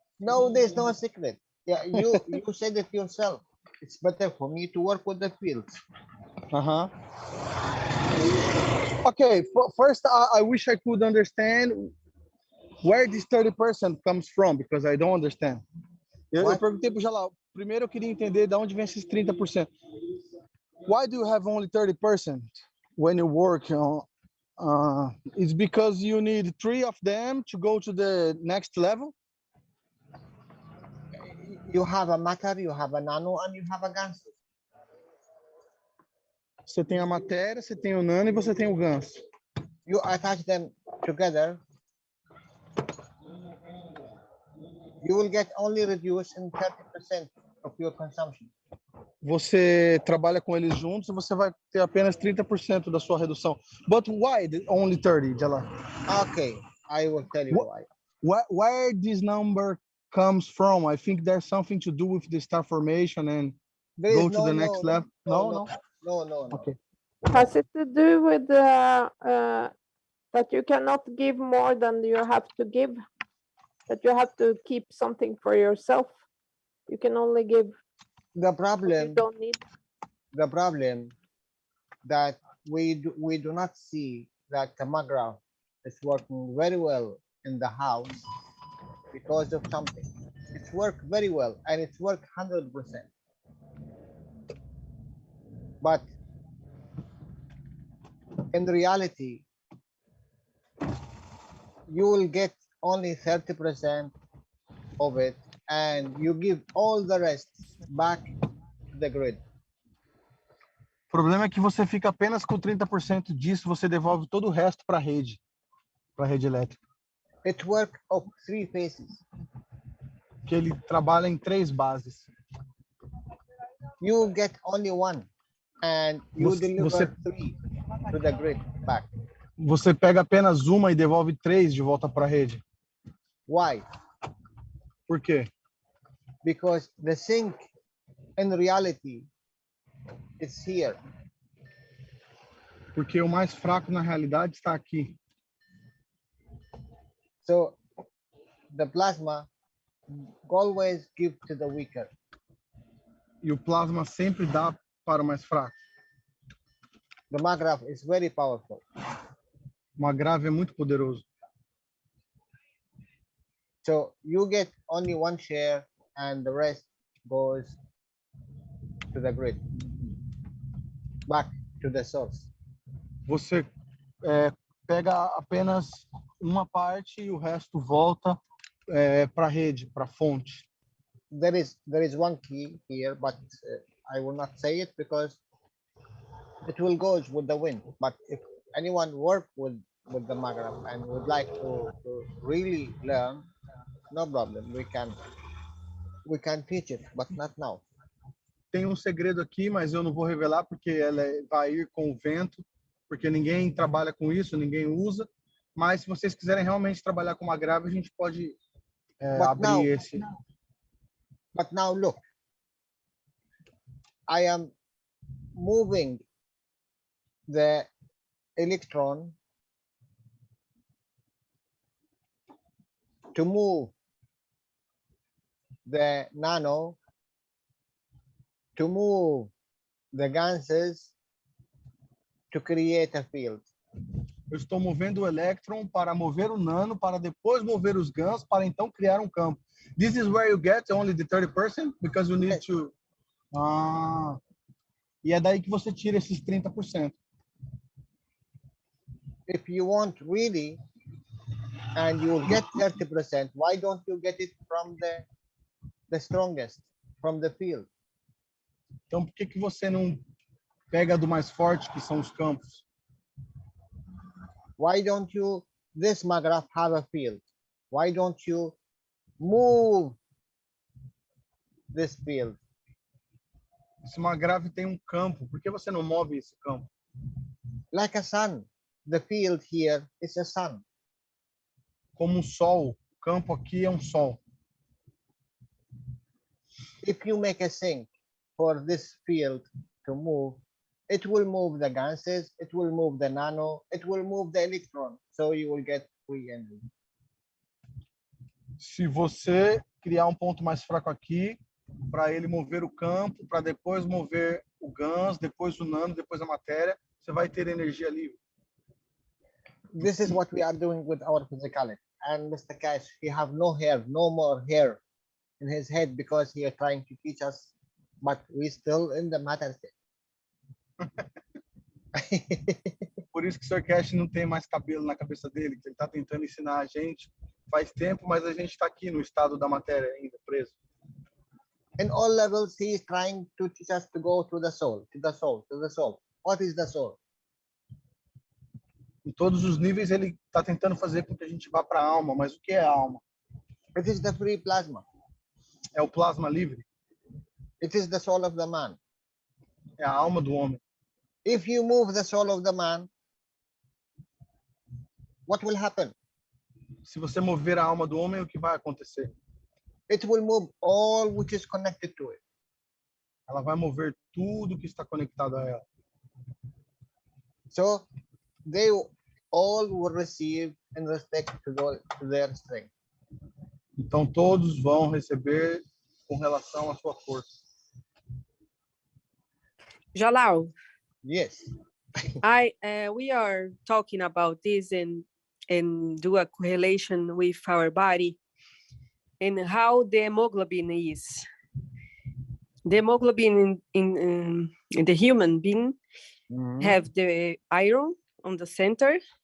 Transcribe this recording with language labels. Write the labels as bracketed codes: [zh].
[en] No, there's no secret. Yeah, you said it yourself. It's better for me to work with the fields. Uh-huh. Okay, first I wish I could understand where this 30% comes from, because I don't understand. [pt] Eu [en] What? [pt] perguntei pro Jalal, primeiro eu queria entender de onde vem esses 30%. [en] Why do you have only 30% when you work on? It's because you need 3 of them to go to the next level? You have a matter, you have a nano, and you have a ganso. [pt] Você tem a matéria, você tem o nano e você tem o ganso. [en] You attach them together, you will get only reduced in 30% of your consumption. [pt] Você trabalha com eles juntos e você vai ter apenas 30% da sua redução. [en] But why only 30, Jalal? Okay, I will tell you why. Where this number comes from? I think there's something to do with the star formation and There go is to the next level. No. Okay. Has it to do with that you cannot give more than you have to give? That you have to keep something for yourself? You can only give The what you problem, don't need. the problem that we do not see that the magraph is working very well in the house because of something. It's worked very well and it's worked 100%. But in reality, you will get only 30% of it and you give all the rest back to the grid. [pt] O problema é que você fica apenas com 30% disso, você devolve todo o resto para a rede elétrica. [en] It works of 3 phases. [pt] Que ele trabalha em 3 bases. [en] You get only 1 and you deliver [pt] Você [en] 3 to the grid back. [pt] Você pega apenas uma e devolve 3 de volta para a rede. [en] Why? [pt] Por quê? [en] Because the sink in reality is here. [pt] Porque o mais fraco na realidade está aqui. [en] So the plasma always give to the weaker. [pt] E o plasma sempre dá para o mais fraco. [en] The magraph is very powerful. [pt] O agravo é muito poderoso. [en] So you get only 1 share and the rest goes to the grid, back to the source. [pt] Você pega apenas uma parte e o resto volta para a rede, para a fonte. [en] There is 1 key here, but I will not say it because it will go with the wind. But if anyone work with the magraph and would like to really learn, no problem. We can teach it, but not now. [pt] Tem um segredo aqui, mas eu não vou revelar porque ela vai ir com o vento, porque ninguém trabalha com isso, ninguém usa. Mas se vocês quiserem realmente trabalhar com uma grave, a gente pode abrir esse. [en] But now look, I am moving the electron to move the nano, to move the gases, to create a field. [pt] Eu estou movendo o elétron para mover o nano, para depois mover os GANs, para então criar um campo. [en] This is where you get only the 30% because you need to. [pt] E é daí que você tira esses 30%. [en] If you want really, and you will get 30%, why don't you get it from the strongest, from the field? [pt] Então, por que você não pega do mais forte, que são os campos? [en] Why don't you, this magraph have a field? Why don't you move this field? [pt] Se uma grave tem um campo, por que você não move esse campo? [en] Like a sun. The field here is a sun. [pt] Como um sol, o campo aqui é um sol. [en] If you make a sink for this field to move, it will move the gases, it will move the nano, it will move the electron. So you will get free energy. [pt] Se você criar um ponto mais fraco aqui, para ele mover o campo, para depois mover o GANs, depois o nano, depois a matéria, você vai ter energia livre. [en] This is what we are doing with our physicality. And Mr. Keshe, he have no hair, no more hair in his head because he is trying to teach us, but we still in the matter state. [pt] Por isso que o Sr. Keshe não tem mais cabelo na cabeça dele, que ele está tentando ensinar a gente faz tempo, mas a gente está aqui no estado da matéria ainda, preso. [en] In all levels, he is trying to teach us to go to the soul, to the soul, to the soul. What is the soul? [pt] Em todos os níveis, ele está tentando fazer com que a gente vá para a alma, mas o que é a alma? [en] It is the free plasma. [pt] É o plasma livre, [en] It is the soul of the man. [pt] é a alma do homem. [en] If you move the soul of the man, what will happen? [pt] Se você mover a alma do homem, o que vai acontecer? [en] It will move all which is connected to it. [pt] Ela vai mover tudo que está conectado a ela. [en] So they all will receive in respect to their strength. [pt] Então todos vão receber com relação à sua força. [en] Jalal, Yes. we are talking about this and do a correlation with our body and how the hemoglobin is. The hemoglobin in the human being have the iron on the center,